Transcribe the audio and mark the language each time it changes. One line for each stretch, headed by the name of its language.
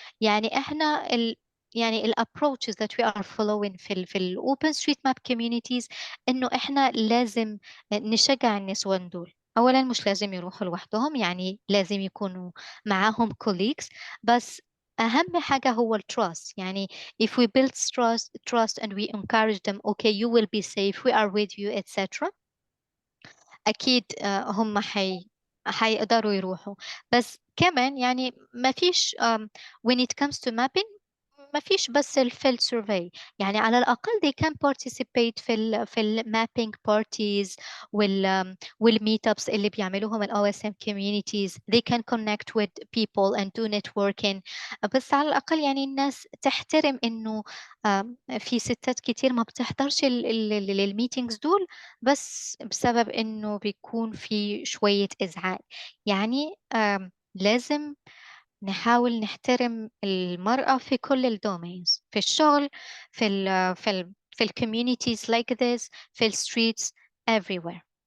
Arabic: يعني إحنا يعني ال
English: approaches that we are following
Arabic: في ال OpenStreetMap communities إنه إحنا لازم نشجع النسوان دول. أولا مش لازم يروحوا لوحدهم، يعني لازم يكونوا معاهم colleagues، بس أهم حاجة هو trust. يعني
English: if we build trust and we encourage them, okay you will be safe, we are with you etc.
Arabic: أكيد هم حيقدروا يروحوا. بس كمان يعني ما فيش
English: when it comes to mapping
Arabic: ما فيش بس الفيلد سيرفي، يعني على الأقل
English: they can participate
Arabic: في ال
English: mapping parties
Arabic: والmeet ups اللي بيعملوهم ال OSM communities.
English: they can connect with people and do networking.
Arabic: بس على الأقل يعني الناس تحترم إنه في ستات كتير ما بتحضرش الميتينجز دول بس بسبب إنه بيكون في شوية إزعاج. يعني لازم نحاول نحترم المرأة في كل الدومينز، في الشغل، في ال communities
English: like this،
Arabic: في ال
English: streets everywhere.